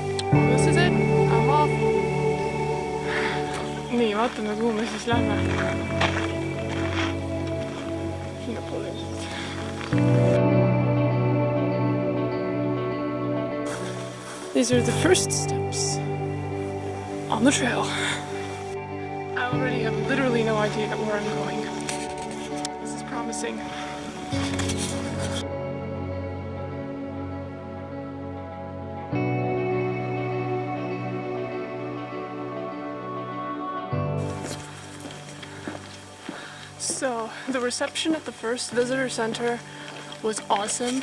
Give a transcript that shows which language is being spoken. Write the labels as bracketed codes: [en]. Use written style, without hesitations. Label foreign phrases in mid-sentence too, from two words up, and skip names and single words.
[en] This is it, I'm off. [et] nii, vaatame, kuhu me siis lähme. Sinnapoole ilmselt. [en] These are the first steps on the trail. I already have literally no idea where I'm going. This is promising. So, the reception at the first visitor center was awesome.